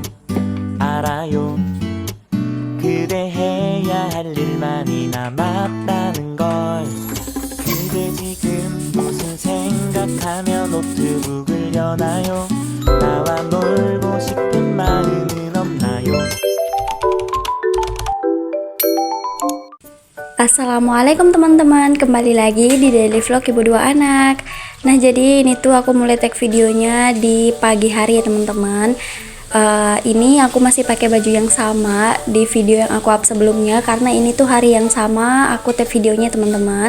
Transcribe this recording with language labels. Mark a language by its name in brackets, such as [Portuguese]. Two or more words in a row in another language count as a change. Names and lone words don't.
[Korean] 알아요. 그대 해야 할 일만이 남았다는 걸. 그대 지금 무슨 생각하며 노트북을 여나요? 나와 놀고 싶은 마음은 없나요? [Indonesian] Assalamualaikum teman-teman, kembali lagi di daily vlog ibu dua anak. Nah jadi ini tuh aku mulai tag videonya di pagi hari ya teman-teman. Ini aku masih pakai baju yang sama di video yang aku up sebelumnya karena ini tuh hari yang sama aku tag videonya teman-teman.